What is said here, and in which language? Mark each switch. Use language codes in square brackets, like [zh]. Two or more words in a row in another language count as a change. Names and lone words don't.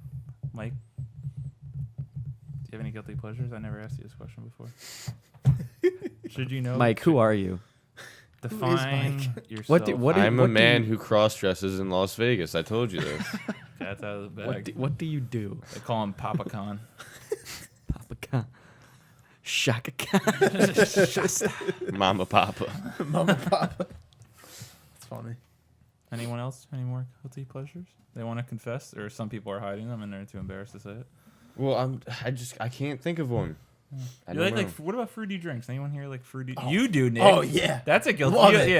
[en] Mike, do you have any guilty pleasures? I never asked you this question before. Should you know? Mike, who are you? Define Mike? yourself. What do I'm a what do man you- who cross dresses in Las Vegas. I told you this. Cat's out of the bag. What do you do? They call him Papa Con. Papa Khan. Shaka Khan. Mama Papa. Mama Papa. It's funny. Anyone else? Any more guilty pleasures? They want to confess, or some people are hiding them and they're too embarrassed to say it. Well, I can't think of one. I You don't like know. what about fruity drinks? Anyone here like fruity? You do, Nick. Oh, yeah. That's a guilty. Love it.